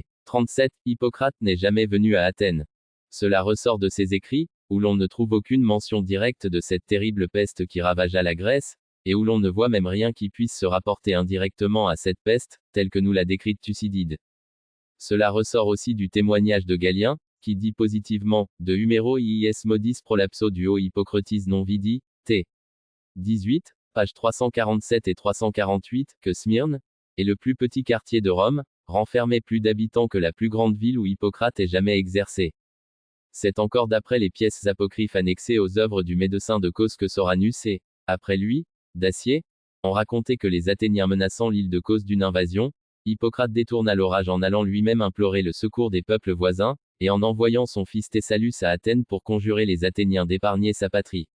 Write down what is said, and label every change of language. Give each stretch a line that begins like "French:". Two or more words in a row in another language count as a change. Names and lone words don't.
French: 37, Hippocrate n'est jamais venu à Athènes. Cela ressort de ses écrits, où l'on ne trouve aucune mention directe de cette terrible peste qui ravagea la Grèce, et où l'on ne voit même rien qui puisse se rapporter indirectement à cette peste, telle que nous l'a décrite Thucydide. Cela ressort aussi du témoignage de Galien, qui dit positivement, de Humero iis modis prolapso duo Hippocratis non vidi, t. 18, pages 347 et 348, que Smyrne, est le plus petit quartier de Rome, renfermait plus d'habitants que la plus grande ville où Hippocrate ait jamais exercé. C'est encore d'après les pièces apocryphes annexées aux œuvres du médecin de Cos que Soranus et, après lui, Dacier, ont raconté que les Athéniens menaçant l'île de Cos d'une invasion, Hippocrate détourna l'orage en allant lui-même implorer le secours des peuples voisins, et en envoyant son fils Thessalus à Athènes pour conjurer les Athéniens d'épargner sa patrie.